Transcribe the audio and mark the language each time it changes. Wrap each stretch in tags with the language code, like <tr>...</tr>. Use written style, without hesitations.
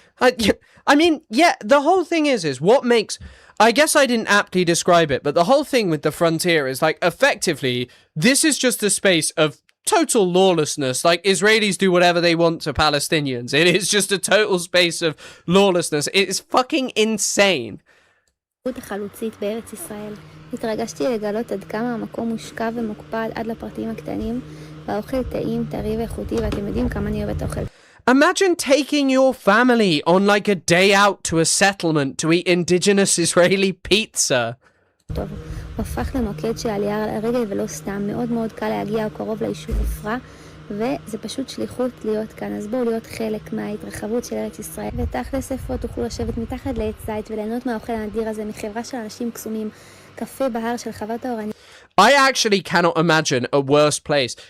<en>I mean, yeah, the whole thing is what makes... I guess I didn't aptly describe it, but the whole thing with the frontier is like, effectively, this is just a space of total lawlessness. Like, Israelis do whatever they want to Palestinians. It is just a total space of lawlessness. It is fucking insane.</en> <he>החלוצית בארץ ישראל. התרגשתי לגלות עד כמה המקום מושקע ומוקפד עד לפרטים הקטנים, והאוכל טעים, טרי ואיכותי, ואתם יודעים כמה אני אוהבת אוכל.</he> <en>Imagine taking your family on like a day out to a settlement to eat indigenous Israeli pizza.</en> <he>טוב, הוא הפך למוקד של עלייה על הרגל ולא סתם, מאוד מאוד קל להגיע או קרוב ליישוב עפרה, וזה פשוט שליחות להיות כאן, אז בואו להיות חלק מההתרחבות של ארץ ישראל, ותכלס איפה תוכלו לשבת מתחת לעץ זית וליהנות מהאוכל הנדיר הזה מחברה של אנשים קסומים, קפה בהר של חוות האורנית.</he> <en>I actually cannot imagine a worse place.</en>